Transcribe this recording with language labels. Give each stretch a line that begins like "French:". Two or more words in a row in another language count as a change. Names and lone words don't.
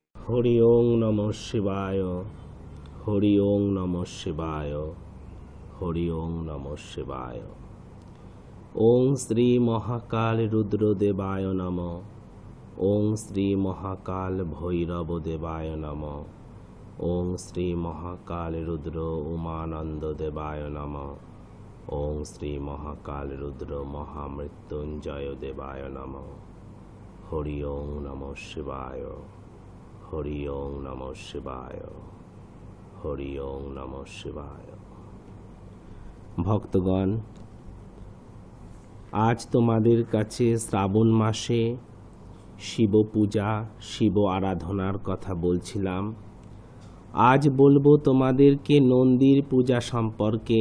Sanskrit: হরি ওং নমঃ শিবায়, হরি ওং নমঃ শিবায়, হরি ওং নমঃ শিবায়। ওং শ্রী মহাকাল রুদ্রদেবায় নমঃ, ওং শ্রী মহাকাল ভৈরব দেবায় নমঃ, ওং শ্রী মহাকাল রুদ্র উমানন্দ দেবায় নমঃ, ওং শ্রী মহাকাল রুদ্র মহামৃত্যুঞ্জয় দেবায় নমঃ। হরি ওং নমঃ শিবায়, হরি ওং নমঃ শিবায়, হরি ওং নমঃ শিবায়।
Bangla: ভক্তগণ, আজ তোমাদের কাছে শ্রাবণ মাসে শিব পূজা, শিব আরাধনার কথা বলছিলাম। আজ বলবো তোমাদেরকে নন্দীর পূজা সম্পর্কে।